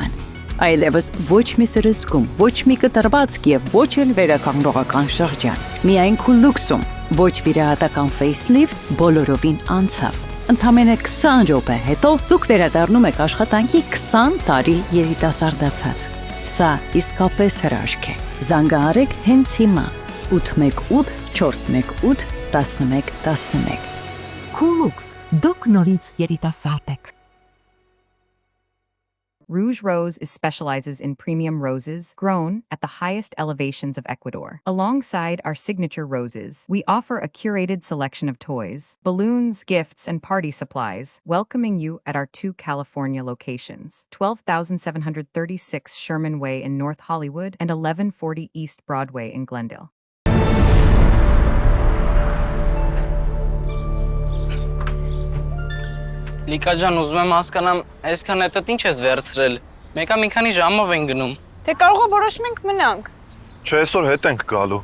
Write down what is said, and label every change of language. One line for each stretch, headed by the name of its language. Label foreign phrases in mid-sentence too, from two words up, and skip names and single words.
Armenian: են։ Այլևս ոչ մի սրսկում, ոչ մի կտրվածք եւ ոչ էլ վերականգնողական շրջան։ Միայն քուլուքսում, ոչ վիրահատական facelift բոլորովին անցավ։ Ընդամենը 20 րոպե հետո դուք վերադառնում եք աշխատանքի 20 տարի երիտասարդացած։ Սա իսկապես հրաշք է։ Զանգահարեք հենց հիմա 818 418 1111։ Քուլուքս, դուք նորից երիտասարդ եք։
English: Rouge Rose specializes in premium roses grown at the highest elevations of Ecuador. Alongside our signature roses, we offer a curated selection of toys, balloons, gifts, and party supplies, welcoming you at our 2 California locations, 12,736 Sherman Way in North Hollywood and 1140 East Broadway in Glendale.
Armenian: Լիկա ջան, ուզում եմ հասկանամ, այսքան հետդ ինչ ես վերցրել։ Մեկա մի քանի ժամով են գնում։ Թե կարող է որոշում ենք մնանք։ Չէ, այսօր հետ ենք գալու։